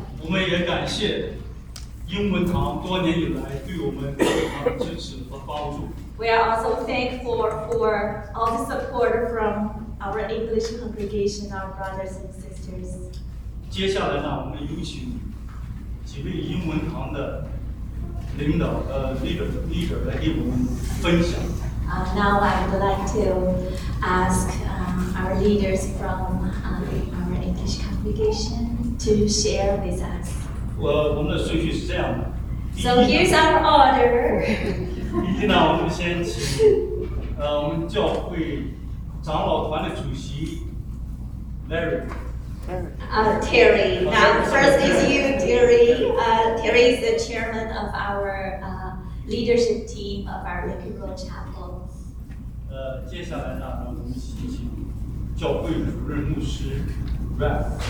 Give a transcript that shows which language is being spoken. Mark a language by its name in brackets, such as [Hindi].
[Chinese] 我们也感谢英文堂多年以来对我们非常的支持和帮助。 [English] We are also thankful for all the support from our English congregation, our brothers and sisters. [Chinese] 接下来呢，我们有请几位英文堂的领导leader 来给我们分享。 [English] Now I would like to ask our leaders from our English congregation to share with us. [Chinese] 我们的顺序是这样的。 [English] So here's our order. [Chinese] 第一呢，我们先请我们教会长老团的主席 Larry。 [English] Terry. Now, first is you, Terry. Terry is the chairman of our leadership team of our Liverpool Chapel. [Chinese] 接下来呢，我们请教会主任牧师 Reg.